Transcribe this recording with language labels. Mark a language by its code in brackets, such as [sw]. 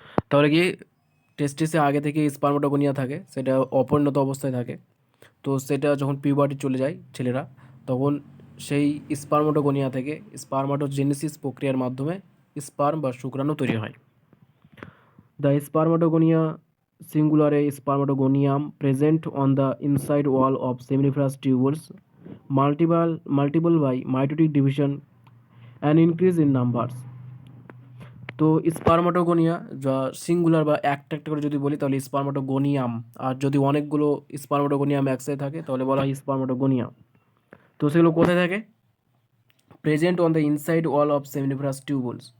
[bn] তাহলে কি টেস্টিসে আগে থেকে স্পার্মাটোগোনিয়া থাকে, সেটা অপরিণত অবস্থায় থাকে। তো সেটা যখন পিউবার্টি চলে যায় ছেলেরা, তখন সেই স্পার্মাটোগোনিয়া থেকে স্পার্মাটোজেনেসিস প্রক্রিয়ার মাধ্যমে স্পার্ম বা শুক্রাণু তৈরি হয়। [en] The spermatogonia, singular a spermatogonium, present on the inside wall of seminiferous tubules, multiple by mitotic division and increase in numbers. [bn] তো স্পার্মাটোগোনিয়া যা সিঙ্গুলার বা একটা একটা করে যদি বলি তাহলে স্পার্মাটোগোনিয়াম, আর যদি অনেকগুলো স্পার্মাটোগোনিয়াম একসাথে থাকে তাহলে বলা হয় স্পার্মাটোগোনিয়া। তো সেগুলো কোথায় থাকে, [en] Present on the inside wall of seminiferous tubules.